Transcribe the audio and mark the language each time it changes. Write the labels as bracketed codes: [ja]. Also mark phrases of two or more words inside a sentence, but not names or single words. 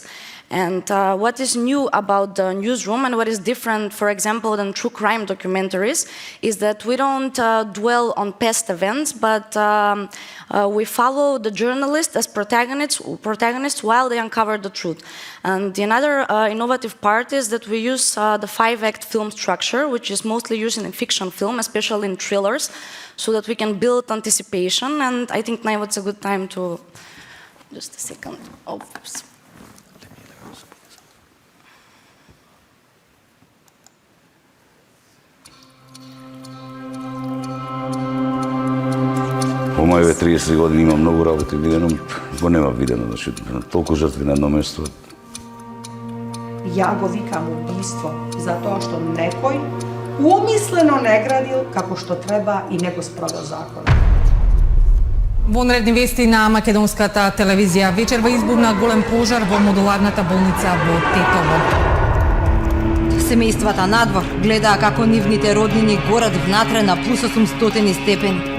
[en] And what is new about the newsroom and what is different, for example, than true crime documentaries, is that we don't dwell on past events, but we follow the journalists as protagonists while they uncover the truth. And the another innovative part is that we use the 5-act film structure, which is mostly used in fiction film, especially in thrillers, so that we can build anticipation. And I think now it's a good time to... Just a second. Oh, oops. [mk] По моите 30 години има многу работи видено, го нема видено, значи толку жртви на едно место. Ја го викам убиство зато што некој умислено не градил како што треба и не го спровел законот. Вонредни вести на македонската телевизија. Вечерва избувна голем пожар во модуларната болница во Тетово. Семејствата надвор гледаа како нивните роднини горат внатре на плюс 800 степени.